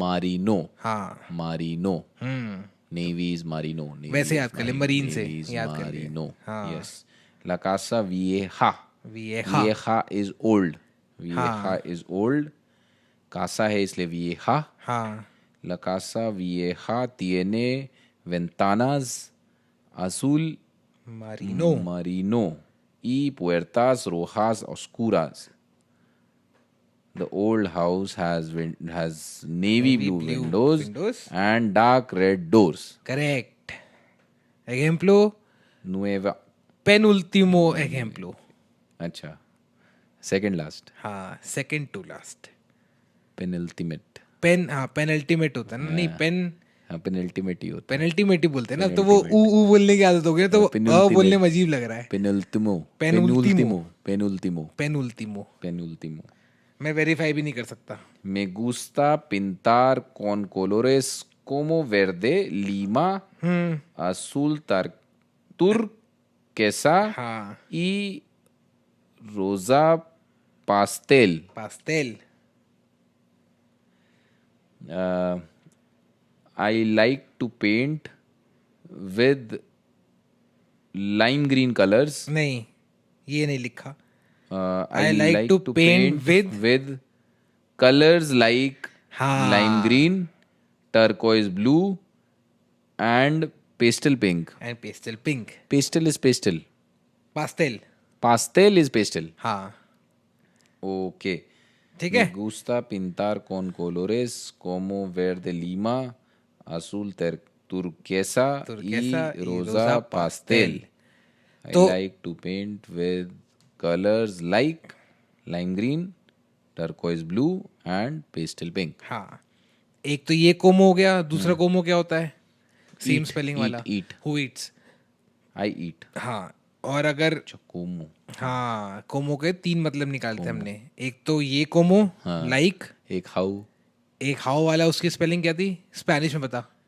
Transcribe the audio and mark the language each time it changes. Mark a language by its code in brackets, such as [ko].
[es] मारिनो. [hi] हाँ. [en] मारिनो. Navy is marino. Navy [hi] वैसे [en] is [hi] याद कर ले, marine से [en] Navy is [hi] याद कर ले. [es] marino. [hi] हाँ. [es] Yes. La casa vieja. Vieja. [en] Vieja is old. Vieja is old. [hi] Casa है इसलिए vieja. हाँ. [es] La casa vieja tiene ventanas azul मारीनो. marino y puertas rojas oscuras. [en] The old house has navy blue windows and dark red doors. Correct. एग्जाम्पलो [es] Nueva. पेनउल्टिमो एग्जाम्पलो. [en] अच्छा. Second last. हाँ second to last. Penultimate. [hi] Pen. हाँ penultimate होता है ना. नहीं pen हाँ penultimate ही होता penultimate ही बोलते हैं ना, तो वो ऊ बोलने की आदत हो गई ना, तो वो बोलने में अजीब लग रहा है. है. पेनल्टिमो [es] Penultimo. पेनल्टिमो पेनुल्टिमो पेनल्टिमो. [hi] मैं वेरीफाई भी नहीं कर सकता. [es] Me gusta pintar con colores como verde, lima, azul turquesa [hi] हाँ. [es] y rosa pastel. पास्टेल. [en] Uh, I like to paint with lime green colors. [hi] नहीं, ये नहीं लिखा. [en] I I like like to to paint paint with colors like [hi] हाँ. [en] lime green, turquoise blue, and pastel pink. And pastel pink. Pastel is pastel. [es] पास्टेल. [en] Pastel is pastel. [hi] हाँ. [en] Okay. [hi] ठीक [es] Me [hi] है. [es] gusta pintar con colores como verde lima, azul turquesa Turquesa y y rosa rosa pastel. pastel. [en] I [hi] तो- [en] like to paint with colors like lime green, turquoise blue and pastel pink. [hi] हाँ. एक तो ये कोमो हो गया, दूसरा कोमो क्या होता है? [en] same Eat, spelling eat, [hi] वाला. [en] eat. Who eats. I eat. [hi] हाँ. और अगर [es] Como. [hi] हाँ, कोमो के 3 मतलब निकालते हमने. एक तो ये कोमो, लाइक. एक how. एक हाउ वाला, उसकी स्पेलिंग क्या थी स्पेनिश में बता.